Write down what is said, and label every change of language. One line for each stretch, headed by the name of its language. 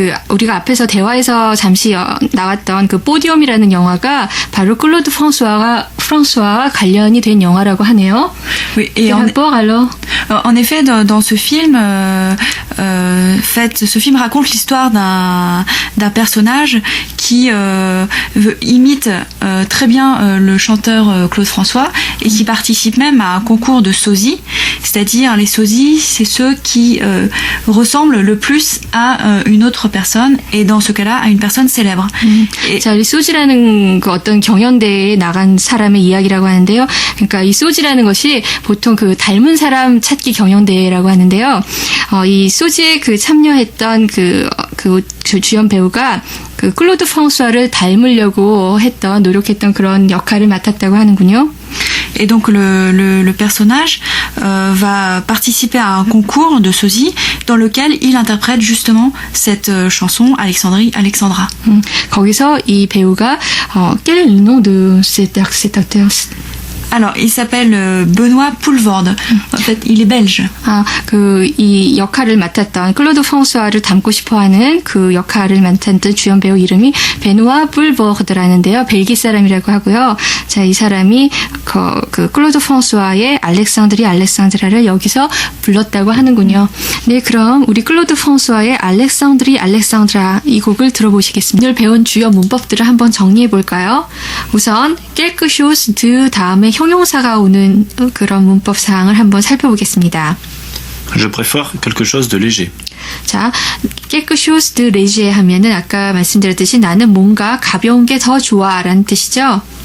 Korean: 우리가 앞에서 대화에서 잠시 나왔던 그 포디움이라는 영화가 바로 클로드 프랑스와와 관련이 된 영화라고 하네요.
French: Oui, et en effet, dans ce film, ce film raconte l'histoire d'un personnage qui imite très bien le chanteur Claude François et qui participe même à un concours de sosie. C'est-à-dire, les sosies, c'est ceux qui ressemblent le plus à une autre personne et dans ce cas-là, à une personne célèbre.
Korean: 자, 이 소지라는 그 어떤 경연대회에 나간 사람의 이야기라고 하는데요. 그러니까 이 소지라는 것이 보통 그 닮은 사람 찾기 경연대회라고 하는데요. 이 소지에 그 참여했던 그 주연 배우가 그 클로드 프랑스와를 닮으려고 노력했던 그런 역할을 맡았다고 하는군요.
French: Et donc le personnage va participer à un concours de sosie dans lequel il interprète justement cette chanson Alexandra.
Korean: 거기서 이 배우가
French: quel est le nom de cet acteur? Alors, il s'appelle Benoît Poulvorde. En fait, il est belge.
Korean: 이 역할을 맡았던 클로드 프랑스와를 닮고 싶어하는 그 역할을 맡았던 주연 배우 이름이 베누아 풀버드라는데요. 벨기 사람이라고 하고요. 자, 이 사람이 그 클로드 프랑스와의 알렉산드라를 여기서 불렀다고 하는군요. 네, 그럼 우리 클로드 프랑스와의 알렉산드라 이 곡을 들어보시겠습니다. 오늘 배운 주요 문법들을 한번 정리해 볼까요? 우선
French: quelque chose de
Korean: 다음에 형용사가 오는 그런 문법 사항을 한번 살펴보겠습니다.
French: Je préfère quelque chose de léger.
Korean: 자,
French: quelque chose de léger
Korean: 하면은 아까 말씀드렸듯이 나는 뭔가 가벼운 게 더 좋아라는 뜻이죠.